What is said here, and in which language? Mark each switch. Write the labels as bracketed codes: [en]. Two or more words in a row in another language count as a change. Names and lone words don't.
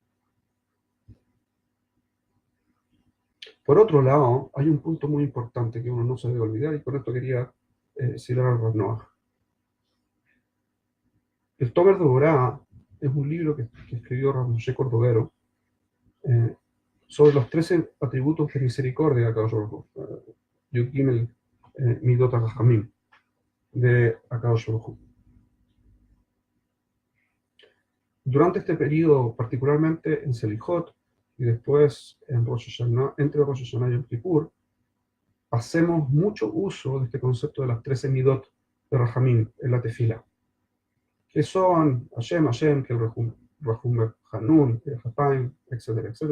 [es] Por otro lado, hay un punto muy importante que uno no se debe olvidar, y con esto quería citar a Rav Noach. El Tomer de Borá es un libro que escribió Rav Moshe Cordovero sobre los 13 atributos de misericordia de [he] הקדוש ברוך הוא, י״ג מידות הרחמים, [es] de [he] הקדוש ברוך הוא. [es] Durante este periodo, particularmente en Selichot y después en Rosh Hashanah, entre Rosh Hashanah y Yom Kippur, hacemos mucho uso de este concepto de las 13 midot de Rahamim en la tefila, que son [he] השם, השם, [es] que el [he] רחום חנון, [es] el Hataim, etcétera, etcétera.